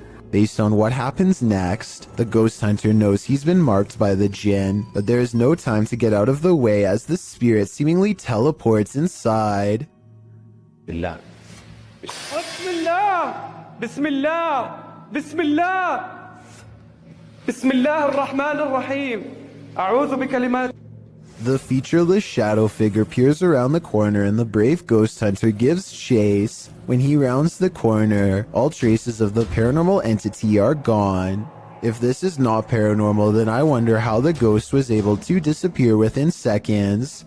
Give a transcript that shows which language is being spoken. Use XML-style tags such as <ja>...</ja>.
<en>Based on what happens next, the ghost hunter knows he's been marked by the jinn, but there is no time to get out of the way as the spirit seemingly teleports inside.</en> <ar>بالله. بسم الله بسم الله بسم الله بسم الله الرحمن الرحيم أعوذ بكلمات.</ar> <en>The featureless shadow figure peers around the corner and the brave ghost hunter gives chase. When he rounds the corner, all traces of the paranormal entity are gone. If this is not paranormal, then I wonder how the ghost was able to disappear within seconds.</en>